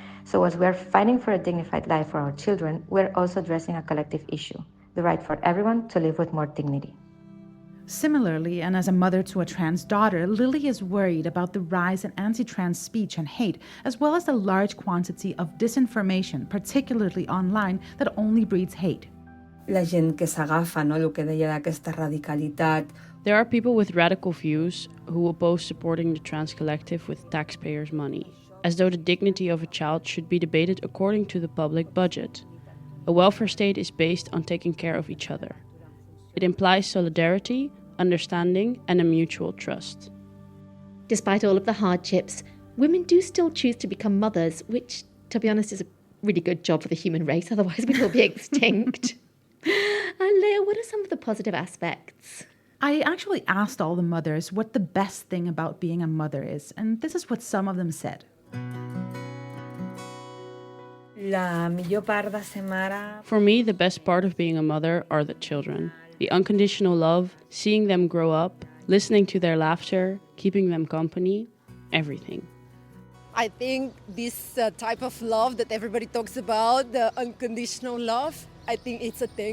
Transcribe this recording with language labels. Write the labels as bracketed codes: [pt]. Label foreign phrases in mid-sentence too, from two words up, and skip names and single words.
[en] So as we are fighting for a dignified life for our children, we're also addressing a collective issue, the right for everyone to live with more dignity. Similarly, and as a mother to a trans daughter, Lily is worried about the rise in anti-trans speech and hate, as well as the large quantity of disinformation, particularly online, that only breeds hate. [ca] La gent que s'agafa, no? El que deia d'aquesta radicalitat. [en] There are people with radical views who oppose supporting the trans collective with taxpayers' money, as though the dignity of a child should be debated according to the public budget. A welfare state is based on taking care of each other. It implies solidarity, understanding, and a mutual trust. Despite all of the hardships, women do still choose to become mothers, which, to be honest, is a really good job for the human race, otherwise we'd all be extinct. Leah, what are some of the positive aspects? I actually asked all the mothers what the best thing about being a mother is, and this is what some of them said. [ca] La millor part de ser mare... [en] For me, the best part of being a mother are the children. The unconditional love, seeing them grow up, listening to their laughter, keeping them company, everything. I think this type of love that everybody talks about, the unconditional love, I think it's a thing.